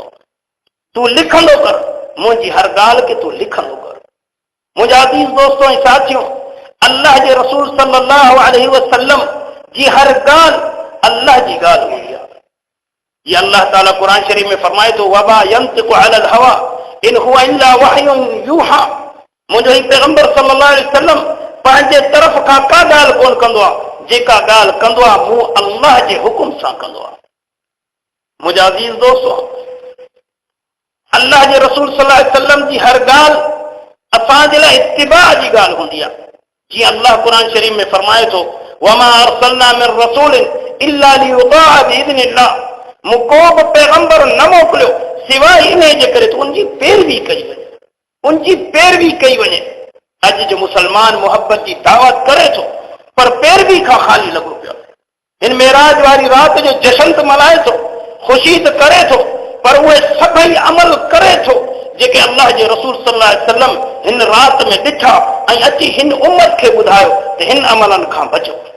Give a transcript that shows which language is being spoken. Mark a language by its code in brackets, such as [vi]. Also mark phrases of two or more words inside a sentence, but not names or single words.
[sd] तूं लिखंदो कर, मुंहिंजी हर ॻाल्हि खे तूं लिखंदो कर। मुंहिंजा अज़ीज़ दोस्तों ऐं साथियों, अल्लाह जे रसूल [ar] صلى الله عليه وسلم [sd] जी हर ॻाल्हि अल्लाह जी ॻाल्हि हूंदी आहे। ये अल्लाह ताला कुरान शरीफ में फरमाए थो, [ar] وما ينطق عن الهوى إن هو إلا وحي يوحى. [sd] मुंहिंजो ही पैगंबर [ar] صلى الله عليه وسلم [sd] पंहिंजे तरफ़ खां का ॻाल्हि कोन कंदो आहे, जेका ॻाल्हि कंदो आहे मूं अल्लाह जे हुकुम सां कंदो आहे। मुंहिंजा अज़ीज़ दोस्तों, अल्लाह जे रसूल [ar] صلى الله عليه وسلم [sd] जी हर ॻाल्हि असांजे लाइ इत्तिबा जी ॻाल्हि हूंदी आहे। जीअं अल्लाह कुरान शरीफ में फरमाए थो, [ar] وما أرسلنا من رسول إلا ليطاع بإذن الله. [sd] मूं को बि पैगंबर न मोकिलियो सिवाय इन जे करे त उनजी पैरवी कई वञे, उनजी पैरवी कई वञे। अॼु जो मुसलमान मोहब्बत जी दावत करे थो, पर पैरवी खां ख़ाली लॻो पियो। हिन मेराज वारी राति जो जश्न त मल्हाए थो, ख़ुशी त करे थो, पर उहे सभई अमल करे थो जेके अल्लाह जे रसूल [ar] صلى الله عليه وسلم [sd] हिन राति में ॾिठा ऐं अची हिन उम्मत खे ॿुधायो त हिन अमलनि खां बचो।